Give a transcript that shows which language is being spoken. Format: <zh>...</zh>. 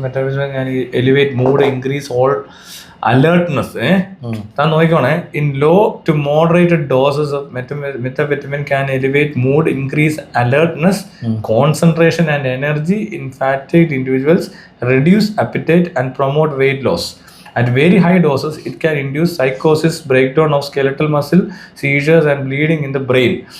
<en>Methamphetamine can elevate mood, increase all alertness.</en> <ml>താൻ നോക്കിക്കോണേ.</ml> <en>In low to moderate doses of methamphetamine can elevate mood, increase alertness, concentration and energy in fatigued individuals, reduce appetite and promote weight loss. At very high doses, it can induce psychosis, breakdown of skeletal muscle, seizures and bleeding in the brain.</en>